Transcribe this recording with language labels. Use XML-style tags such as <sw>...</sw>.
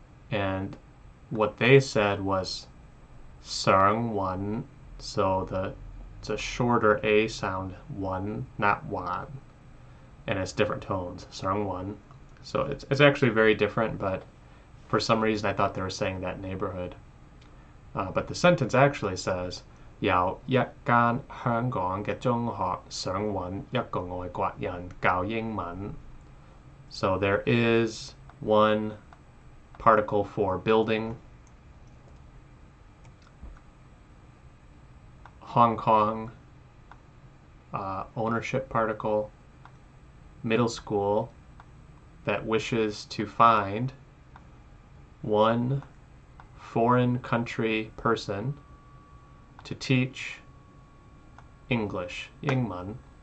<en>And what they said was Sangwan, so it's a shorter A sound, one, not wan. And it's different tones, Sangwan. So it's actually very different, but for some reason I thought they were saying that neighborhood. But the sentence actually says</en> <yue>有一間香港嘅中學想揾一個外國人教英文.</yue> <en>So there is one particle for building. Hong Kong, ownership particle, middle school that wishes to find one foreign country person to teach English, 英文.</en>